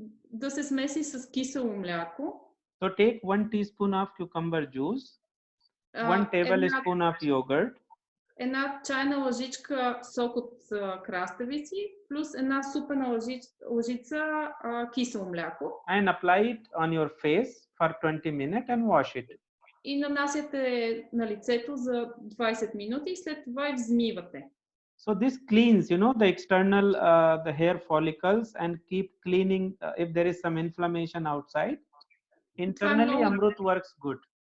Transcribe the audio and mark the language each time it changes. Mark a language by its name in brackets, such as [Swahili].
[Bulgarian] Да се смеси с кисело мляко. [English] So take 1 teaspoon of cucumber juice, 1 tablespoon of yogurt. [Bulgarian] Една чайна лъжичка сок от краставици, плюс една супена лъжица кисело мляко. [English] And apply it on your face for 20 minutes and wash it. [Bulgarian] И нанасяте на лицето за 20 минути и след това и взмивате. [English] So this cleans, the external, the hair follicles and keep cleaning if there is some inflammation outside. Internally, amrut works good.